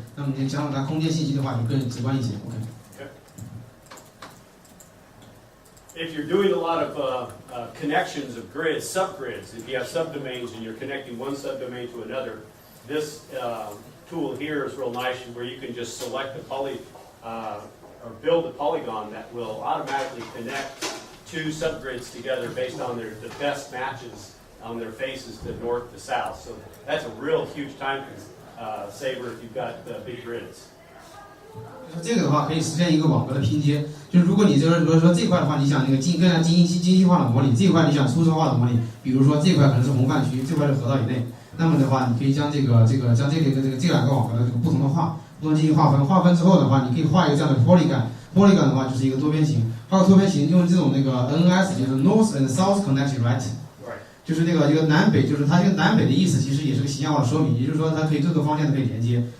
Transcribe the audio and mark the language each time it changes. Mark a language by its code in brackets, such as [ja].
[zh] 那么你加上它空间信息的话，就更直观一些。 [en] OK。 If you're doing a lot of connections of grids, subgrids, if you have subdomains and you're connecting one subdomain to another, this tool here is real nice where you can just select or build a polygon that will automatically connect two subgrids together based on the best matches on their faces to north to south. So that's a real huge time saver if you've got big grids. [zh] 这个的话可以实现一个网格的拼接，就是如果你就是比如说这块的话，你想那个更加精细化的模拟，这一块你想粗糙化的模拟，比如说这块可能是红泛区，这块是河道以内，那么的话，你可以将这两个网格的这个不同的进行划分，划分之后的话，你可以画一个这样的 polygon 的话就是一个多边形，画个多边形用这种那个 NS 就是 [en] North and South Connection Right， [zh] 就是这个南北，就是它这个南北的意思其实也是个形象化的说明，也就是说它可以各个方向都可以连接。